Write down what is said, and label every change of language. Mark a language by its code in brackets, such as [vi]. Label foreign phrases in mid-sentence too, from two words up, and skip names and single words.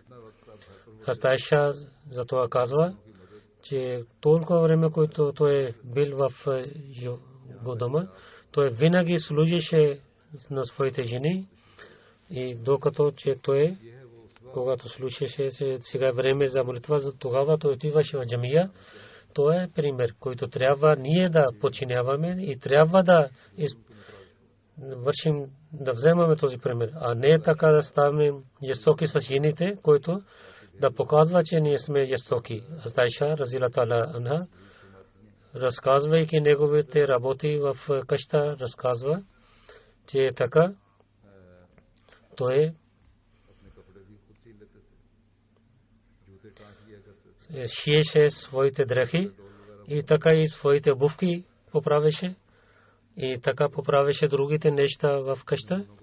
[bg] Хазрат Айша затова казва, че толкова време, което той е бил в дома, той винаги служеше на своите жени и докато че той, когато слушаше, че сега време за молитва, тогава той отиваше в джамия. Това е пример, който трябва ние да подчиняваме и трябва да вършим, да вземаме този пример, а не така да ставаме жестоки с жените, който да показва, че ние сме жестоки. Хазрат Айша [ar] رضي الله عنها, [bg] разказвайки неговите работи в къща, разказва, че така той шиеше своите дрехи и така и своите обувки поправеше и така поправеше другите неща в къща.